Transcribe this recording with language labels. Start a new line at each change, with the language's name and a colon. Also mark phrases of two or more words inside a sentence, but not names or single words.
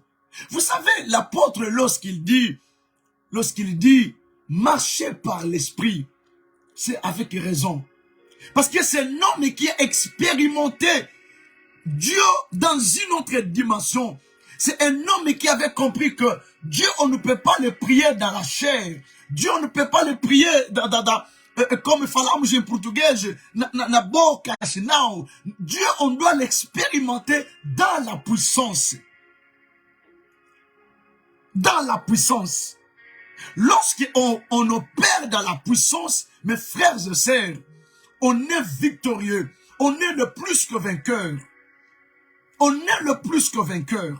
French: Vous savez, l'apôtre, lorsqu'il dit, marchez par l'esprit, c'est avec raison. Parce que c'est l'homme qui a expérimenté Dieu dans une autre dimension. C'est un homme qui avait compris que Dieu, on ne peut pas le prier dans la chair. Dieu, on ne peut pas le prier comme
Portuguese: falamos em português, na boca, não.
French: Dieu, on doit l'expérimenter dans la puissance. Dans la puissance. Lorsqu'on opère dans la puissance, mes frères et sœurs, on est victorieux. On est le plus que vainqueur. On est le plus que vainqueur.